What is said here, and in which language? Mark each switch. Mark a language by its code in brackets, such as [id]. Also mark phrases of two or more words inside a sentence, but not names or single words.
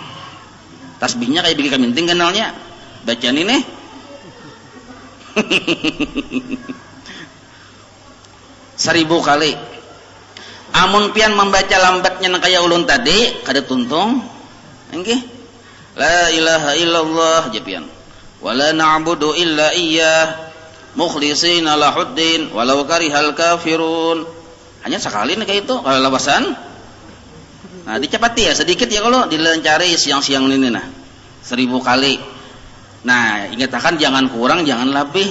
[bjn] Tasbihnya kayak bigi kaminting ganalnya. Bacaan ini. 1000 kali. Amun pian membaca lambatnya kayak ulun tadi, kada tuntung. Nggih. [ar] لا إله إلا الله japian. ولا نعبد إلا إياه مخلصين له الدين ولو كره الكافرون. [bjn] Hanya sekali nih kayak itu kalau lawasan. Nah, dicapati ya sedikit ya kalau dilencari siang-siang ini nah. 1000 kali. Nah, ingatkan jangan kurang, jangan lebih.